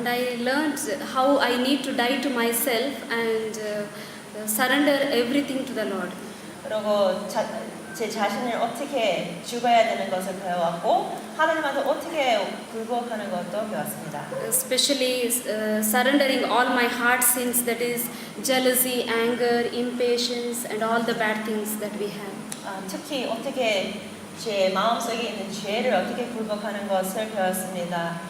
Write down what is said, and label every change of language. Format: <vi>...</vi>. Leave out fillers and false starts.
<en>And I learned how I need to die to myself and surrender everything to the Lord.</en> <ko>그리고 제 자신을 어떻게 죽어야 되는 것을 배워왔고 하나님한테 어떻게 굴복하는 것도 배웠습니다.</ko> <en>Especially surrendering all my heart sins, that is jealousy, anger, impatience, and all the bad things that we have.</en> <ko>특히 어떻게 제 마음속에 있는 죄를 어떻게 굴복하는 것을 배웠습니다.</ko>